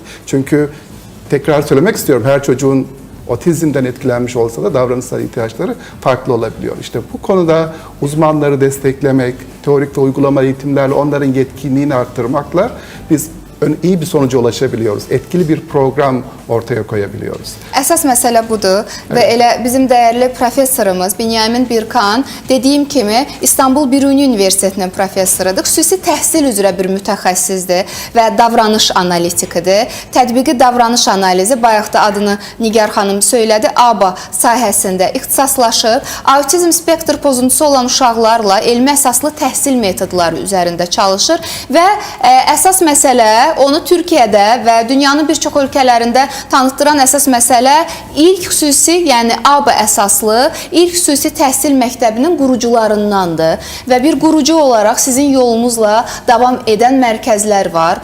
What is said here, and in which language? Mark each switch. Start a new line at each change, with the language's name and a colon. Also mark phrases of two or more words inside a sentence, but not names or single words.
Turkish: Çünkü tekrar söylemek istiyorum, her çocuğun otizmden etkilenmiş olsa da davranışsal ihtiyaçları farklı olabiliyor. İşte bu konuda uzmanları desteklemek, teorik ve uygulama eğitimlerle onların yetkinliğini arttırmakla biz iyi bir sonuca ulaşabiliyoruz. Etkili bir program ortaya koyabiliyoruz.
Azerbaijani: Əsas məsələ budur və elə bizim dəyərli professorumuz Binyamin Birkan dediyim kimi İstanbul Biruni Universitetinin professorudur. Xüsusi təhsil üzrə bir mütəxəssisdir və davranış analitikidir. Tətbiqi davranış analizi, bayaq da adını Nigar xanım söylədi, ABA sahəsində ixtisaslaşıb, autizm spektr pozuntusu olan uşaqlarla elmi əsaslı təhsil metodları üzərində çalışır və əsas məsələ onu Türkiyədə və dünyanın bir çox ölkələrində tanıtdıran əsas məsələ ilk xüsusi, yəni ABA əsaslı ilk xüsusi təhsil məktəbinin qurucularındandır və bir qurucu olaraq sizin yolunuzla davam edən mərkəzlər var.